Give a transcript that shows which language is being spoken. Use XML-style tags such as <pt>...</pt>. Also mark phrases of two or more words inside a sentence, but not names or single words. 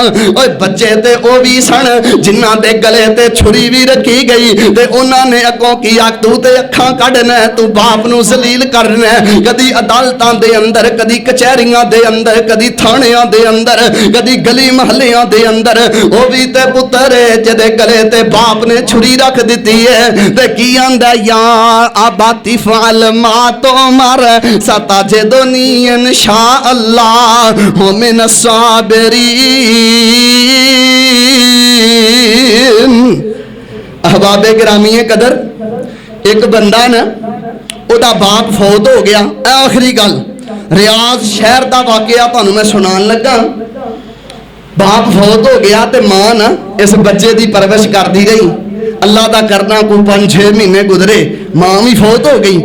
<pa>اوئے بچے تے او بھی سن جنہاں دے گلے تے چھری بھی رکھی گئی تے انہاں نے اگوں کی تو تے اکھاں کڈھنا، تو باپ نوں ذلیل کرنا، کدی عدالتاں دے اندر، کدی کچہریاں دے اندر، کدی تھانیاں دے اندر، کدی گلی محلیاں دے اندر. او بھی تے پتر ہے جیہدے گلے تے باپ نے چھری رکھ دی ہے تے کی آنہدا</pa> <ar>يا أبت افعل ما تؤمر ستجدني إن شاء الله من الصابرين.</ar> <pa>احباب گرامی قدر اک بندہ نا اوہدا باپ فوت ہو گیا. آخری گل ریاض شہر کا واقعہ تہانوں میں سنان لگا. باپ فوت ہو گیا تے ماں نا اس بچے کی پرورش کرتی رہی. اللہ کا کرنا کوئی 5-6 مہینے گزرے، ماں بھی فوت ہو گئی.</pa>